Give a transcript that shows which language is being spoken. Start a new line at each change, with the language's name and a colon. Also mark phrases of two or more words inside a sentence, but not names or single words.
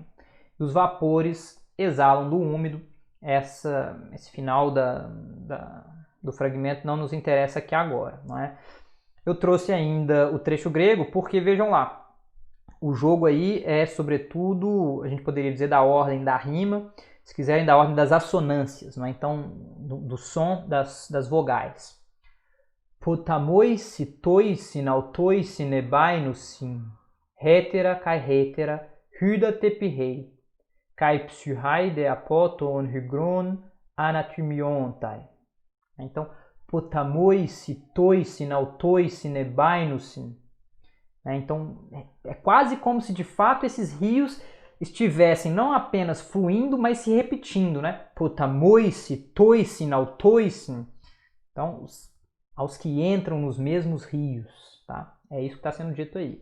Portuguese: E os vapores exalam do úmido. Esse final do fragmento não nos interessa aqui agora, não é? Eu trouxe ainda o trecho grego porque, vejam lá, o jogo aí é, sobretudo, a gente poderia dizer da ordem da rima, se quiserem, da ordem das assonâncias, não é? Então, do som das vogais.
Greek: ποταμοῖσι, τοῖσιν, αὐτοῖσιν, ἐμβαίνουσιν, ἕτερα καὶ ἕτερα, ὕδατα ἐπιρρεῖ, καὶ ψυχαὶ δὲ ἀπὸ τῶν ὑγρῶν ἀναθυμιῶνται.
Portuguese: Então,
Greek: ποταμοῖσι, τοῖσιν, αὐτοῖσιν, ἐμβαίνουσιν.
Portuguese: Então, é quase como se de fato esses rios estivessem não apenas fluindo, mas se repetindo, né?
Greek: ποταμοῖσι, τοῖσιν, αὐτοῖσιν.
Portuguese: Então, aos que entram nos mesmos rios, tá? É isso que está sendo dito aí.